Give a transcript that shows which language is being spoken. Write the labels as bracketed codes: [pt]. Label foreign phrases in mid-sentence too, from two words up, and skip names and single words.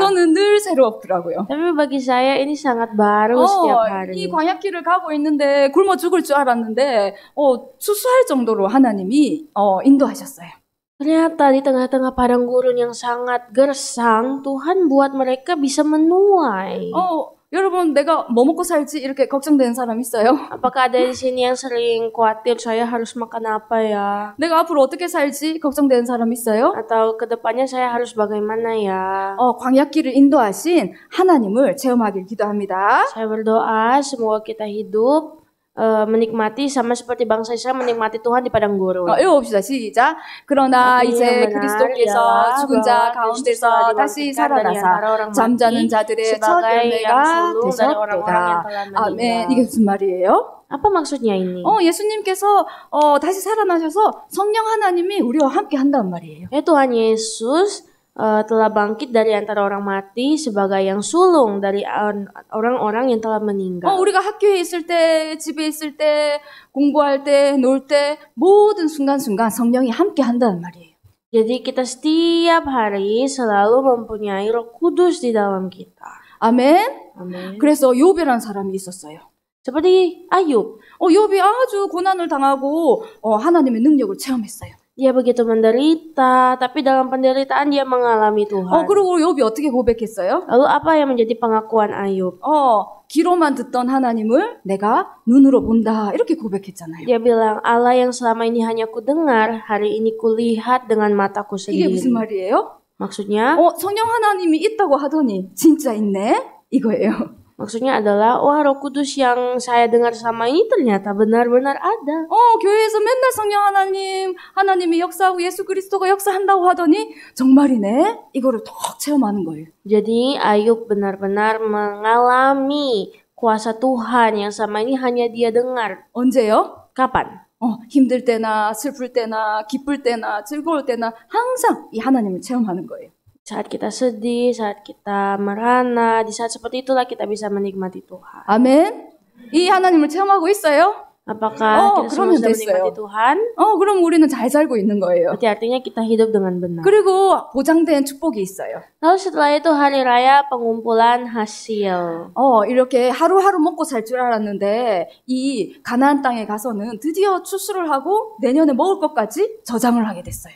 [ko] 저는 늘 새롭더라고요. [id] Tapi bagi saya ini sangat baru setiap hari. [ko] 이 광야길을 가고 있는데 굶어 죽을 줄 알았는데 수수할 정도로 하나님이 인도하셨어요. [id] Ternyata di tengah-tengah padang gurun yang sangat gersang, Tuhan buat mereka bisa menuai. [ko] 여러분 내가 뭐 먹고 살지 이렇게 걱정되는 사람 있어요? [id] Apakah ada di sini yang sering khawatir saya harus makan apa ya? [ko] 내가 앞으로 어떻게 살지 걱정되는 사람 있어요? [id] Atau kedepannya saya harus bagaimana ya? [ko] 광야길을 인도하신 하나님을 체험하길 기도합니다. [id] Saya berdoa semoga kita hidup menikmati sama seperti bangsa Israel menikmati Tuhan di padang gurun. [ko] 읽어봅시다. 시작. 그러나 이제 그리스도께서 죽은 자 가운데서 다시 살아나사 잠자는 자들의 첫 열매가 되셨도다. 아멘. 이게 무슨 말이에요? [id] Apa maksudnya ini? [ko] 예수님께서 다시 살아나셔서 성령 하나님이 우리와 함께 한다는 말이에요. [id] Tuhan Yesus telah bangkit dari antara orang mati sebagai yang sulung dari orang-orang yang telah meninggal. [ko] 우리가 학교에 있을 때, 집에 있을 때, 공부할 때, 놀 때 모든 순간순간 성령이 함께 한다는 말이에요. [id] Jadi kita setiap hari selalu mempunyai Roh Kudus di dalam kita. [ko] 아멘. 아멘. 그래서 욥이라는 사람이 있었어요. [id] Seperti Ayub. [ko] 욥이 아주 고난을 당하고 하나님의 능력을 체험했어요. [id] Dia begitu menderita, tapi dalam penderitaan dia mengalami Tuhan. [ko] 그리고 욥이 어떻게 고백했어요? [id] Lalu apa yang menjadi pengakuan Ayub? [ko] 귀로만 듣던 하나님을 내가 눈으로 본다. 이렇게 고백했잖아요. [id] Dia bilang, Allah yang selama ini hanya kudengar, hari ini kulihat dengan mataku [ko] 이게 [id] sendiri. [ko] 무슨 말이에요? [id] Maksudnya? [ko] 성령 하나님이 있다고 하더니 진짜 있네? 이거예요. [id] Maksudnya adalah, wah Roh Kudus yang saya dengar selama ini ternyata benar-benar ada. [ko] 교회에서 맨날 성령 하나님이 역사하고 예수 그리스도가 역사한다고 하더니 정말이네? 이거를 더 체험하는 거예요. [id] Jadi Ayub benar-benar mengalami kuasa Tuhan yang sama ini hanya dia dengar. [ko] 언제요? [id] Kapan? [ko] 힘들 때나 슬플 때나 기쁠 때나 즐거울 때나 항상 이 하나님을 체험하는 거예요. [id] Saat kita sedih, saat kita merana, di saat seperti itulah kita bisa menikmati Tuhan. [ko] 아멘. 이 하나님을 체험하고 있어요? [id] Apakah kita semua [ko] 그러면 [id] sudah menikmati [ko] 됐어요. [id] Tuhan? [ko] 그럼 우리는 잘 살고 있는 거예요. [id] Berarti artinya kita hidup dengan benar. [ko] 그리고 보장된 축복이 있어요. [id] Lalu setelah itu hari raya pengumpulan hasil. [ko] 이렇게 하루하루 먹고 살 줄 알았는데 이 가나안 땅에 가서는 드디어 추수를 하고 내년에 먹을 것까지 저장을 하게 됐어요.